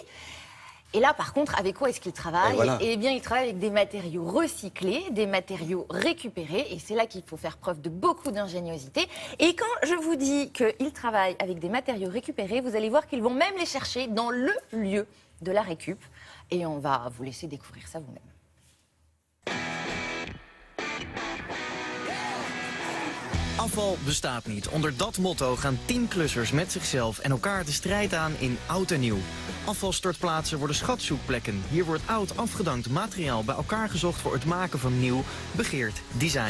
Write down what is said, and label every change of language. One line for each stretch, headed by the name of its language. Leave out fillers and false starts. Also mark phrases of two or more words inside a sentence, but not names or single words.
French: Et là, par contre, avec quoi est-ce qu'ils travaillent ? Eh bien, ils travaillent avec des matériaux recyclés, des matériaux récupérés. Et c'est là qu'il faut faire preuve de beaucoup d'ingéniosité. Et quand je vous dis qu'ils travaillent avec des matériaux récupérés, vous allez voir qu'ils vont même les chercher dans le lieu de la récup. Et on va vous laisser découvrir ça vous-même.
Dutch: Afval bestaat niet. Onder dat motto gaan 10 klussers met zichzelf en elkaar de strijd aan in oud en nieuw. Afvalstortplaatsen worden schatzoekplekken. Hier wordt oud afgedankt materiaal bij elkaar gezocht voor het maken van nieuw, begeerd design.